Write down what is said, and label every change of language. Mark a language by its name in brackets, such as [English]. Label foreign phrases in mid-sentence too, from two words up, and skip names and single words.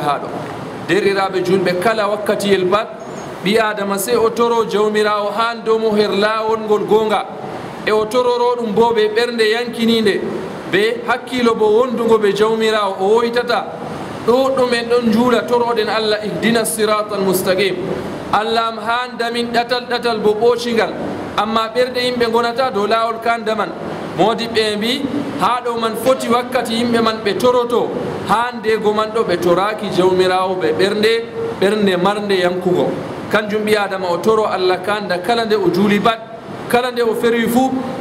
[Fula] haɗo derɗiraɓe julɓe kala wakkatiyel bat ɓi adama sey o toro jawmirawo han domo her laawol ngol gonga e o tororo ɗum bo ɓe ɓernde yankininde ɓe hakkilo bo wondugo ɓe jawmirawo o woytata ɗo ɗumen ɗon juula toroɗen Allah [Arabic] اهدنا الصراط المستقيم [Fula] Allah am han damin ɗatal bo ɓocingal amma ɓerɗe yimɓe gonata dow laawol kandaman modiɓɓe mbi ha ɗo man foti wakkati yimɓe man ɓe toroto ha ndego man ɗo ɓe toraki jawmirawo ɓe ɓernde marnde yankugo kanjum ɓi adama o toro Allah kanda kala nde o juuli bat kala nde o ferwi fuu